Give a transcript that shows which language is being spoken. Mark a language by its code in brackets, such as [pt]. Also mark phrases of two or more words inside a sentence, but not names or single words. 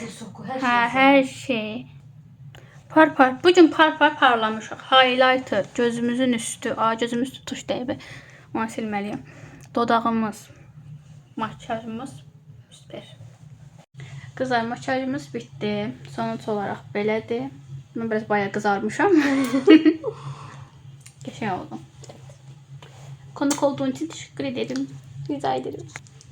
[az] Hə, hər şey. Par. Bugün par parlamışıq. Highlighter, gözümüzün üstü. Aa, gözümün üstü tuş dəyib. Onu silməliyəm. Dodağımız, makyajımız süper. Qızlar, makyajımız bitdi. Sonuç olaraq belədir. Mən biraz bayağı qızarmışam. Qəşəng oldu. [tr] Konuk olduğun için teşekkür ederim. Rica ederim.